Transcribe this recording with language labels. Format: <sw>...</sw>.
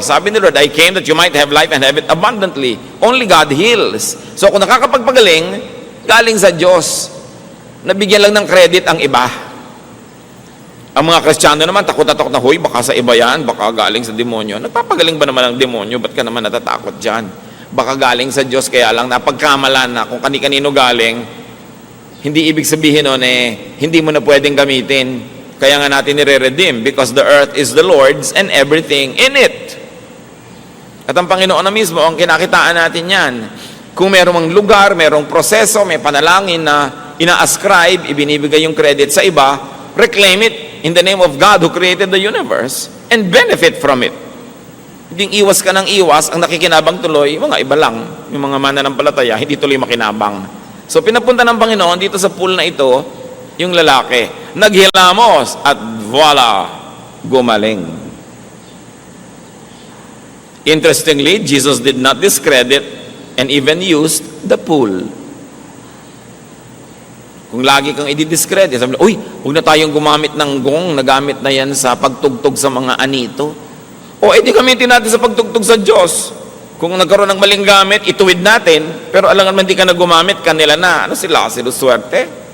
<tl>Sabi ni</tl> <en>Lord, I came that you might have life and have it abundantly. Only God heals. So</en> <tl>kung nakakapagpagaling, galing sa Diyos. Nabigyan lang ng credit ang iba. Ang mga Kristiyano naman, takot na takot na, huy, baka sa iba yan, baka galing sa demonyo. Nagpapagaling ba naman ang demonyo? Ba't ka naman natatakot dyan? Baka galing sa Diyos, kaya lang napagkamalan na kung kani-kanino galing, hindi ibig sabihin nun hindi mo na pwedeng gamitin. Kaya nga natin nire-redeem</tl> <en>because the earth is the Lord's and everything in it.</en> <tl>At ang Panginoon na mismo, ang kinakitaan natin yan. Kung merong lugar, merong proseso, may panalangin na ina-ascribe, ibinibigay yung credit sa iba,</tl> <en>reclaim it in the name of God who created the universe and benefit from it.</en> <tl>Hindi iwas ka ng iwas, ang nakikinabang tuloy, mga iba lang, yung mga mananampalataya, hindi tuloy makinabang. So pinapunta ng Panginoon dito sa pool na ito, yung lalaki, naghilamos at voila, gumaling.</tl> <en>Interestingly, Jesus did not discredit and even used the pool.</en> <tl>Kung lagi kang i-discredit, sabi, uy, huwag na tayong gumamit ng gong, nagamit na yan sa pagtugtog sa mga anito. O edi gamitin natin sa pagtugtog sa Diyos. Kung nagkaroon ng maling gamit, ituwid natin, pero alangan man di ka na gumamit, kanila na. Ano sila? Swerte.</tl>